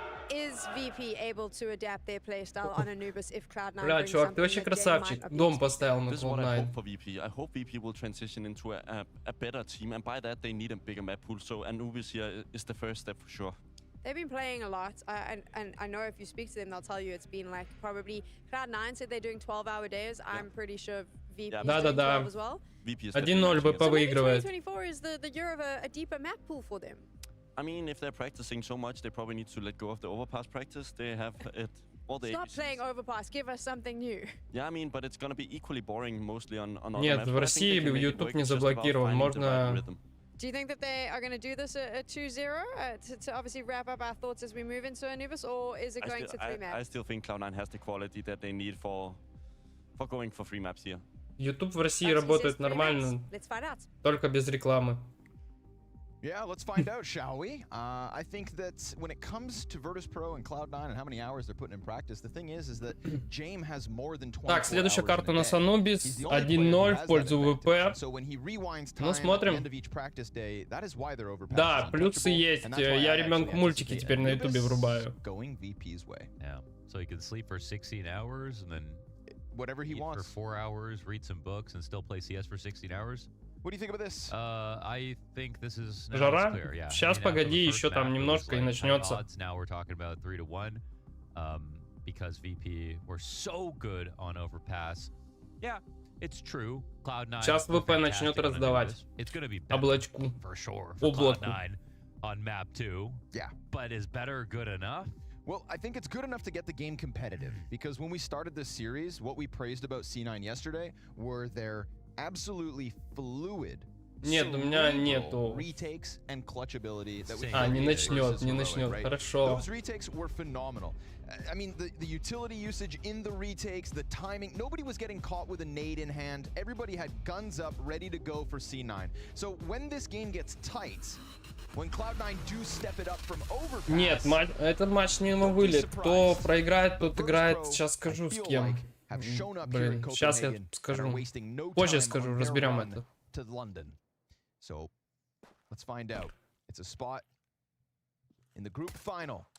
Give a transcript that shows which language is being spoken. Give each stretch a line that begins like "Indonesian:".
English: Is VP able to adapt their playstyle on Anubis if Cloud9
Russian: Бля, чувак, ты вообще красавчик. Дом поставил на Cloud9.
English: I hope VP will transition into a better team, and by that they need a bigger map pool. So Anubis here is the first step for sure. They've been playing a lot, and I know if you speak to them, they'll tell you it's been like probably Cloud9 said they're doing 12-hour days. I'm pretty sure VP is doing 12 as well.
Russian: 1-0 ВП выигрывает.
English: 2024 is the year of a deeper map pool for them. I mean, if they're practicing so much, they probably need to let go of the overpass practice. They have it. Stop playing overpass. Give us something new. Yeah, I mean, but it's gonna be equally boring mostly on
Russian: Нет, в России YouTube не заблокирован. Можно.
English: Do you think that they are going to do this at 2-0 to obviously wrap up our thoughts as we move into Anubis, or is it going to 3 maps? I still think Cloud9 has the quality that they need for going for 3 maps here.
Russian: YouTube в России работает нормально, только без рекламы.
English: Yeah, let's find out, shall we? I think that when it comes to Virtus.pro and Cloud9 and how many hours they're putting in practice, the thing is that James has more than 24
Russian: Так, следующая карта у нас Anubis, 1-0 в пользу ВП. Ну, смотрим. Да, плюсы есть. Я ребенку мультики теперь на ютубе врубаю.
English: Yeah, so you can sleep for 16 hours and then whatever he eat wants. For 4 hours, read some books, and still play CS for 16 hours. What do you think about this? I think this is
Russian: Жара?
English: clear, yeah.
Russian: Сейчас, погоди, еще там немножко и начнется.
English: Now we're talking about 3-1, because VP were so good on overpass. Yeah, it's true. Cloud9.
Russian: Сейчас ВП начнет раздавать облачку.
English: For sure. For Cloud9 on map 2. Yeah. But is better good enough? Well, I think it's good enough to get the game competitive, because when we started this series, what we praised about C9 yesterday were their absolutely fluid
Russian: Нет, у меня нету.
English: retakes and clutch ability that we
Russian: не начнет, хорошо.
English: Those retakes were phenomenal. I mean, the utility usage in the retakes, the timing, nobody was getting caught with a nade in hand. Everybody had guns up, ready to go for C9. So when this game gets tight, when Cloud9 do step it up from overpass...
Russian: Нет, этот матч не на вылет. Кто проиграет, тот играет. Сейчас скажу с кем. Блин, сейчас я скажу. Позже скажу, разберем это.
English: So, let's find out. It's a spot in the group final.